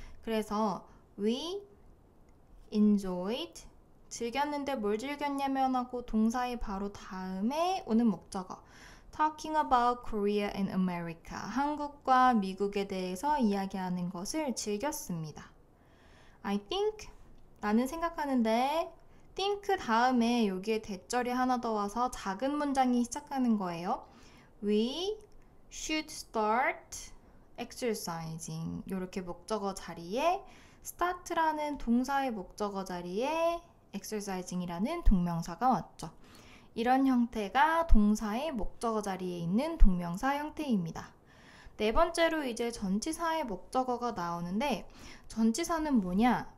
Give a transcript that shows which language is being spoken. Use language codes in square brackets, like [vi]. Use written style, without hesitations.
[ko] 그래서 [en] we enjoyed, [ko] 즐겼는데 뭘 즐겼냐면 하고 동사의 바로 다음에 오는 목적어 [en] talking about Korea and America, [ko] 한국과 미국에 대해서 이야기하는 것을 즐겼습니다. [en] I think, [ko] 나는 생각하는데 think 다음에 여기에 대절이 하나 더 와서 작은 문장이 시작하는 거예요. [en] We should start exercising. [ko] 이렇게 목적어 자리에 start라는 동사의 목적어 자리에 exercising이라는 동명사가 왔죠. 이런 형태가 동사의 목적어 자리에 있는 동명사 형태입니다. 네 번째로 이제 전치사의 목적어가 나오는데 전치사는 뭐냐?